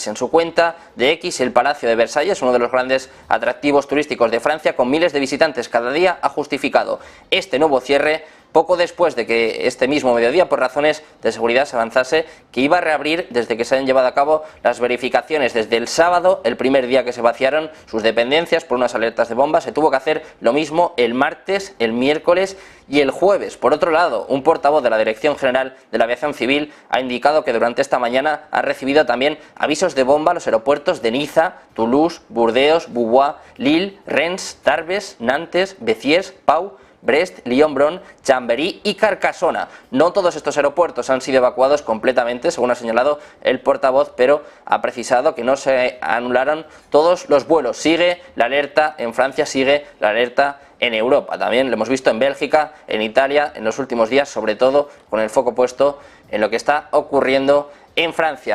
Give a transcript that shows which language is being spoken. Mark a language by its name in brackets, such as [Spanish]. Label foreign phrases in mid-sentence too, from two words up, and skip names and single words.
[Spanish] En su cuenta de X, el Palacio de Versalles, uno de los grandes atractivos turísticos de Francia, con miles de visitantes cada día, ha justificado este nuevo cierre poco después de que este mismo mediodía, por razones de seguridad, se avanzase que iba a reabrir desde que se han llevado a cabo las verificaciones desde el sábado, el primer día que se vaciaron sus dependencias por unas alertas de bomba. Se tuvo que hacer lo mismo el martes, el miércoles y el jueves. Por otro lado, un portavoz de la Dirección General de la Aviación Civil ha indicado que durante esta mañana ha recibido también avisos de bomba a los aeropuertos de Niza, Toulouse, Burdeos, Beauvais, Lille, Rennes, Tarbes, Nantes, Béziers, Pau, Brest, Lyon-Bron, Chambéry y Carcassona. No todos estos aeropuertos han sido evacuados completamente, según ha señalado el portavoz, pero ha precisado que no se anularon todos los vuelos. Sigue la alerta en Francia, sigue la alerta en Europa. También lo hemos visto en Bélgica, en Italia, en los últimos días, sobre todo con el foco puesto en lo que está ocurriendo en Francia.